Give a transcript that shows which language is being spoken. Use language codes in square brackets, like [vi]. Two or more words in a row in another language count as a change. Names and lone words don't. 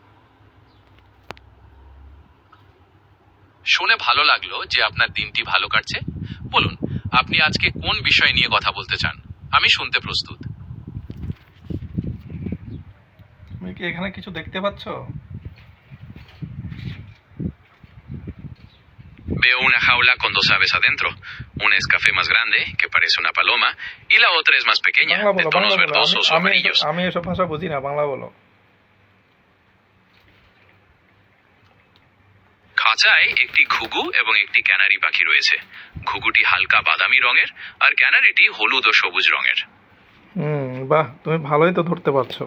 [bn] শুনে ভালো লাগলো যে আপনার দিনটি ভালো কাটছে। বলুন, আপনি আজকে কোন বিষয় নিয়ে কথা বলতে চান? আমি শুনতে প্রস্তুত। তুমি কি এখানে কিছু দেখতে পাচ্ছ? [es] Veo una jaula con dos aves adentro. Una es café más grande, que parece una paloma, y la otra es más pequeña, [bn] বাংলা [es] de [bn] বলো, [es] tonos [bn] বাংলা বলো। আমি [es] verdosos o [bn] আমি এসব [es] amarillos. [bn] আমি এসব ভাষা বুঝি না, বাংলা বলো। খাঁচায় একটি ঘুঘু এবং একটি ক্যানারি পাখি রয়েছে। ঘুঘুটি হালকা বাদামি রঙের আর ক্যানারিটি হলুদ ও সবুজ রঙের। বাহ, তুমি ভালোই তো ধরতে পারছো।